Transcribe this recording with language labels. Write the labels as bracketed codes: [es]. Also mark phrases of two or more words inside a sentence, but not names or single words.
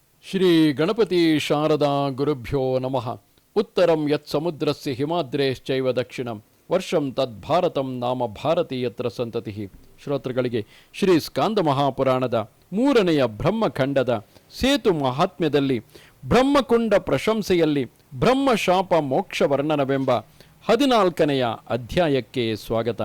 [sa] ಶ್ರೀ ಗಣಪತಿ ಶಾರದಾ ಗುರುಭ್ಯೋ ನಮಃ. ಉತ್ತರಂ ಯತ್ ಸಮುದ್ರಸ್ಯ ಹಿಮಾದ್ರೇಶ್ಚೈವ ದಕ್ಷಿಣಂ ವರ್ಷಂ ತದ್ಭಾರತಂ ನಾಮ ಭಾರತೀಯತ್ರ ಸಂತತಿ. [kn] ಶ್ರೋತೃಗಳಿಗೆ ಶ್ರೀ ಸ್ಕಾಂದ ಮಹಾಪುರಾಣದ 3ನೆಯ ಬ್ರಹ್ಮಖಂಡದ ಸೇತು ಮಹಾತ್ಮ್ಯದಲ್ಲಿ ಬ್ರಹ್ಮಕುಂಡ ಪ್ರಶಂಸೆಯಲ್ಲಿ ಬ್ರಹ್ಮಶಾಪ ಮೋಕ್ಷ ವರ್ಣನವೆಂಬ 14ನೆಯ ಅಧ್ಯಾಯಕ್ಕೆ ಸ್ವಾಗತ.